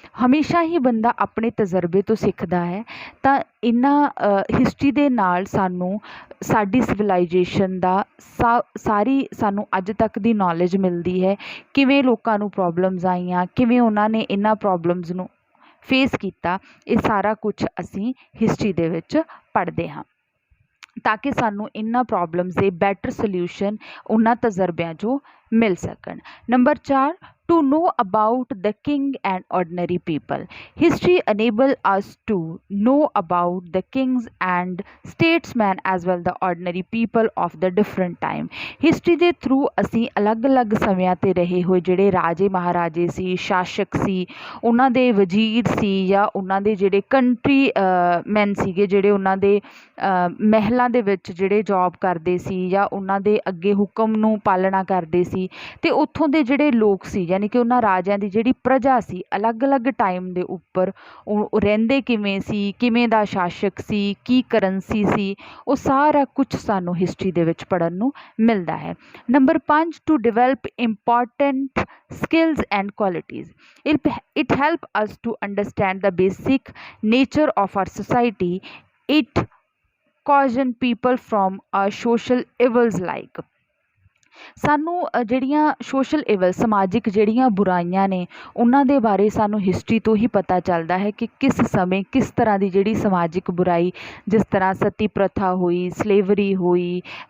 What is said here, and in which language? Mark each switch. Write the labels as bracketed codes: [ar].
[pa] ਹਮੇਸ਼ਾ ਹੀ ਬੰਦਾ ਆਪਣੇ ਤਜਰਬੇ ਤੋਂ ਸਿੱਖਦਾ ਹੈ, ਤਾਂ ਇਹਨਾਂ ਹਿਸਟਰੀ ਦੇ ਨਾਲ ਸਾਨੂੰ ਸਾਡੀ ਸਿਵਲਾਈਜੇਸ਼ਨ ਦਾ ਸਾਰੀ ਸਾਨੂੰ ਅੱਜ ਤੱਕ ਦੀ ਨੌਲੇਜ ਮਿਲਦੀ ਹੈ, ਕਿਵੇਂ ਲੋਕਾਂ ਨੂੰ ਪ੍ਰੋਬਲਮਸ ਆਈਆਂ, ਕਿਵੇਂ ਉਹਨਾਂ ਨੇ ਇਹਨਾਂ ਪ੍ਰੋਬਲਮਸ ਨੂੰ ਫੇਸ ਕੀਤਾ, ਇਹ ਸਾਰਾ ਕੁਛ ਅਸੀਂ ਹਿਸਟਰੀ ਦੇ ਵਿੱਚ ਪੜ੍ਹਦੇ ਹਾਂ ਤਾਂ ਕਿ ਸਾਨੂੰ ਇਹਨਾਂ ਪ੍ਰੋਬਲਮਸ ਦੇ ਬੈਟਰ ਸੋਲਿਊਸ਼ਨ ਉਹਨਾਂ ਤਜਰਬਿਆਂ 'ਚੋਂ ਮਿਲ ਸਕਣ। Number 4, [en] to know about the king and ordinary people. History enable us to know about the kings and statesmen as well the ordinary people of the different time. [pa] History ਦੇ through ਅਸੀਂ ਅਲੱਗ-ਅਲੱਗ ਸਮਿਆਂ 'ਤੇ ਰਹੇ ਹੋਏ ਜਿਹੜੇ ਰਾਜੇ ਮਹਾਰਾਜੇ ਸੀ, ਸ਼ਾਸਕ ਸੀ, ਉਹਨਾਂ ਦੇ ਵਜ਼ੀਰ ਸੀ ਜਾਂ ਉਹਨਾਂ ਦੇ ਜਿਹੜੇ ਕੰਟਰੀ ਮੈਨ ਸੀਗੇ ਜਿਹੜੇ ਉਹਨਾਂ ਦੇ ਮਹਿਲਾਂ ਦੇ ਵਿੱਚ ਜਿਹੜੇ ਜੋਬ ਕਰਦੇ ਸੀ ਜਾਂ ਉਹਨਾਂ ਦੇ ਅੱਗੇ ਹੁਕਮ ਨੂੰ ਪਾਲਣਾ ਕਰਦੇ ਸੀ ਅਤੇ ਉੱਥੋਂ ਦੇ ਜਿਹੜੇ ਲੋਕ ਸੀ ਯਾਨੀ ਕਿ ਉਹਨਾਂ ਰਾਜਿਆਂ ਦੀ ਜਿਹੜੀ ਪ੍ਰਜਾ ਸੀ ਅਲੱਗ-ਅਲੱਗ ਟਾਈਮ ਦੇ ਉੱਪਰ ਉਹ ਰਹਿੰਦੇ ਕਿਵੇਂ ਸੀ, ਕਿਵੇਂ ਦਾ ਸ਼ਾਸਕ ਸੀ, ਕੀ ਕਰੰਸੀ ਸੀ, ਉਹ ਸਾਰਾ ਕੁਛ ਸਾਨੂੰ ਹਿਸਟਰੀ ਦੇ ਵਿੱਚ ਪੜ੍ਹਨ ਨੂੰ ਮਿਲਦਾ ਹੈ। [en] Number 5 to develop important skills and qualities. It help us to understand the basic nature of our society. It caution people from social evils like [pa] ਸਾਨੂੰ ਜਿਹੜੀਆਂ ਸੋਸ਼ਲ ਇਵਲ ਸਮਾਜਿਕ ਜਿਹੜੀਆਂ ਬੁਰਾਈਆਂ ਨੇ ਉਹਨਾਂ ਦੇ ਬਾਰੇ ਸਾਨੂੰ ਹਿਸਟਰੀ ਤੋਂ ਹੀ ਪਤਾ ਚੱਲਦਾ ਹੈ ਕਿ ਕਿਸ ਸਮੇਂ ਕਿਸ ਤਰ੍ਹਾਂ ਦੀ ਜਿਹੜੀ ਸਮਾਜਿਕ ਬੁਰਾਈ ਜਿਸ ਤਰ੍ਹਾਂ ਸਤੀ ਪ੍ਰਥਾ ਹੋਈ, ਸਲੇਵਰੀ ਹੋਈ,